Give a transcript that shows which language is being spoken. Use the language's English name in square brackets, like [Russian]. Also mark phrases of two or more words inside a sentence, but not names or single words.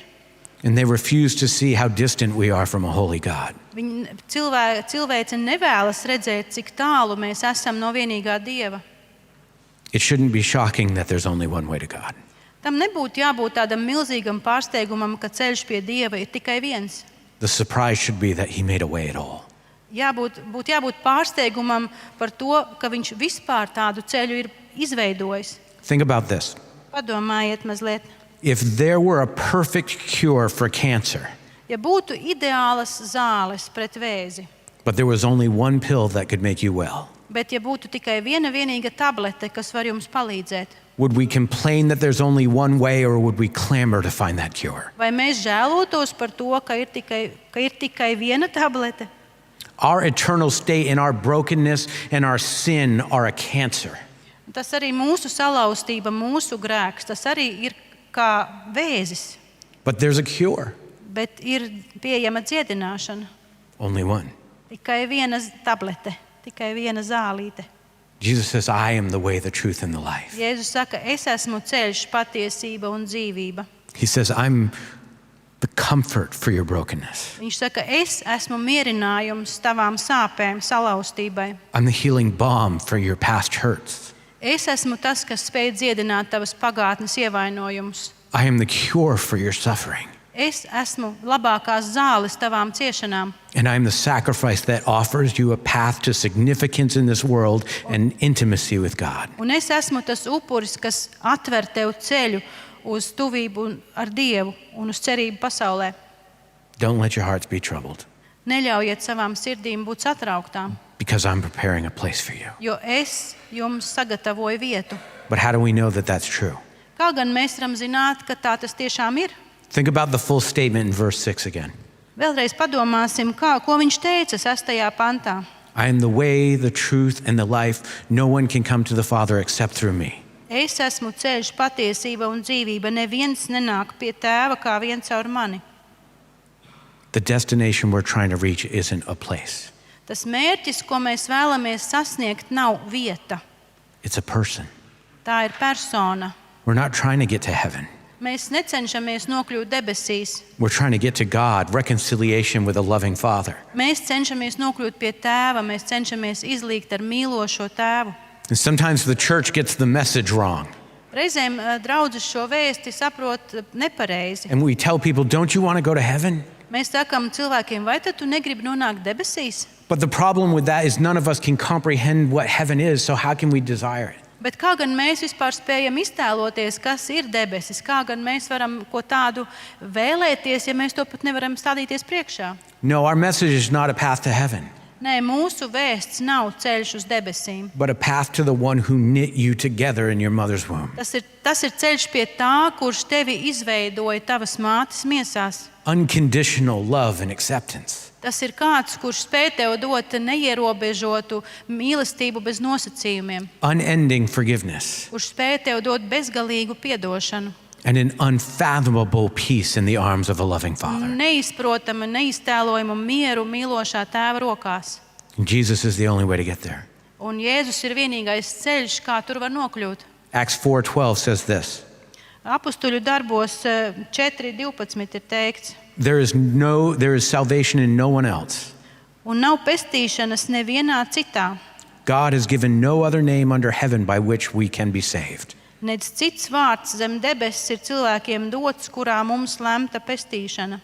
[English] And they refuse to see how distant we are from a holy God. [Latvian] Cilvēce nevēlas redzēt, cik tālu mēs esam no vienīgā Dieva. [English] It shouldn't be shocking that there's only one way to God. [Latvian] Tam nebūtu jābūt tādam milzīgam pārsteigumam, ka ceļš pie Dieva ir tikai viens. [English] The surprise should be that he made a way at all. [Latvian] Būtu jābūt pārsteigumam par to, ka viņš vispār tādu ceļu ir izveidojis. [English] Think about this. [Latvian] Padomājiet mazliet. [English] If there were a perfect cure for cancer, [Latvian] Ja būtu ideālas zāles pret vēzi, [English] but there was only one pill that could make you well, [Latvian] bet ja būtu tikai viena vienīga tablete, kas var jums palīdzēt, [English] would we complain that there's only one way, or would we clamor to find that cure? [Latvian] vai mēs žēlotos par to, ka ir tikai viena tablete? [English] Our eternal state and our brokenness and our sin are a cancer. [Latvian] Tas arī mūsu salauztība, mūsu grēks, tas arī ir kā vēzis, [English] But there's a cure. [Latvian] bet ir pieejama dziedināšana. [English] Only one. [Latvian] Tikai viena tablete, tikai viena zālīte. [English] Jesus says, I am the way, the truth, and the life. [Latvian] Jēzus saka, es esmu ceļš, patiesība un dzīvība. [English] He says, I'm the comfort for your brokenness. [Latvian] Viņš saka, es esmu mierinājums tavām sāpēm, salauztībai. [English] I'm the healing balm for your past hurts. [Latvian] Es esmu tas, kas spēj dziedināt tavas pagātnes ievainojumus. [English] I am the cure for your suffering. [Latvian] Es esmu labākās zāles tavām ciešanām. [English] And I'm the sacrifice that offers you a path to significance in this world and intimacy with God. [Latvian] Un es esmu tas upuris, kas atver tev ceļu uz tuvību ar Dievu un uz cerību pasaulē. [English] Don't let your hearts be troubled, [Latvian] Neļaujiet savām sirdīm būt satrauktām, [English] because I'm preparing a place for you. [Latvian] jo es jums sagatavoju vietu. [English] But how do we know that that's true? [Latvian] Kā gan mēs varam zināt, ka tā tas tiešām ir? [English] Think about the full statement in verse 6 again. [Latvian] Vēlreiz padomāsim, ko viņš teica 6. pantā. [English] I am the way, the truth, and the life. No one can come to the Father except through me. [Latvian] Es esmu ceļš, patiesība un dzīvība. Neviens nenāk pie tēva kā vien caur mani. [English] The destination we're trying to reach isn't a place. [Latvian] Tas mērķis, ko mēs vēlamies sasniegt, nav vieta. [English] It's a person. [Latvian] Tā ir persona. [English] We're not trying to get to heaven. [Latvian] Mēs necenšamies nokļūt debesīs. [English] We're trying to get to God, reconciliation with a loving Father. [Latvian] Mēs cenšamies nokļūt pie tēva. Mēs cenšamies izlīgt ar mīlošo tēvu. [English] And sometimes the church gets the message wrong. [Latvian] Reizēm draudzes šo vēsti saprot nepareizi. [English] And we tell people, don't you want to go to heaven? [Latvian] Mēs sakām cilvēkiem, vai tad tu negribi nonākt debesīs? [English] But the problem with that is none of us can comprehend what heaven is, so how can we desire it? [Latvian] Bet kā gan mēs vispār spējam iztēloties, kas ir debesis? Kā gan mēs varam ko tādu vēlēties, ja mēs to pat nevaram stādīties priekšā? [English] No, our message is not a path to heaven, [Latvian] Nē, mūsu vēsts nav ceļš uz debesīm. [English] but a path to the one who knit you together in your mother's womb. [Latvian] Tas ir ceļš pie tā, kurš tevi izveidoja tavas mātes miesās. [English] Unconditional love and acceptance. [Latvian] Tas ir kāds, kurš spēj tev dot neierobežotu mīlestību bez nosacījumiem, [English] Unending forgiveness. [Latvian] kurš spēj tev dot bezgalīgu piedošanu, [English] And an unfathomable peace in the arms of a loving Father. [Latvian] neizprotama, neiztēlojama mieru mīlošā tēva rokās. [English] And Jesus is the only way to get there. [Latvian] Un Jēzus ir vienīgais ceļš, kā tur var nokļūt. [English] Acts 4:12 says this. [Latvian] Apustuļu darbos 4:12 ir teikts, [English] There is salvation in no one else. [Latvian] un nav pestīšanas nevienā citā, [English] God has given no other name under heaven by which we can be saved. [Latvian] nec cits vārds zem debesis ir cilvēkiem dots, kurā mums lemta pestīšana.